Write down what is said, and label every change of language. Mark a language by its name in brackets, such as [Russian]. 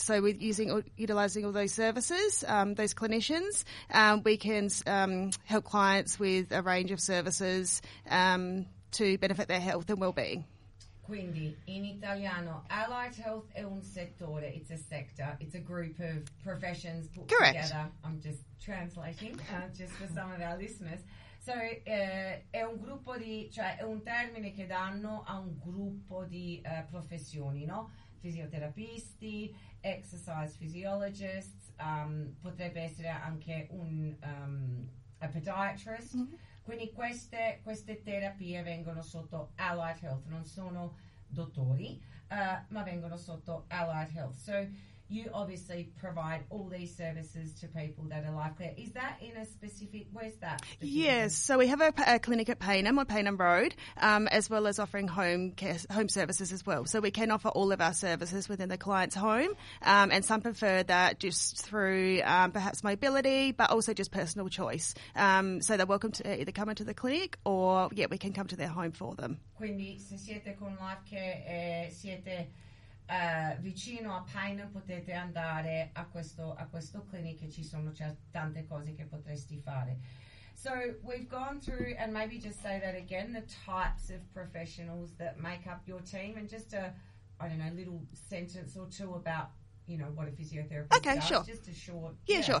[English] So with utilising all those services, those clinicians, we can help clients with a range of services to benefit their health and well-being. [Italian] Quindi, in italiano, Allied Health è un settore, [English] it's a sector, it's a group of professions put Correct. Together. I'm just translating, just for some of our listeners. [Italian] So, è un gruppo di, cioè, è un termine che danno a un gruppo di professioni, no? Fisioterapisti, exercise physiologists, potrebbe essere anche un a podiatrist. Mm-hmm. Quindi queste terapie vengono sotto Allied Health, non sono dottori, ma vengono sotto Allied Health. [English] So you obviously provide all these services to people that are like that. Is that in a specific, where's that? Yes, so we have a clinic at Paynham on Paynham Road, as well as offering home services as well. So we can offer all of our services within the client's home, and some prefer that just through perhaps mobility, but also just personal choice. So they're welcome to either come into the clinic or, yeah, we can come to their home for them. [Italian] Quindi se siete con Life Care siete... vicino a Paine potete andare a questo clinic e ci sono tante cose che potresti fare. [English] So we've gone through, and maybe just say that again, the types of professionals that make up your team, and just a little sentence or two about, you know, what a physiotherapist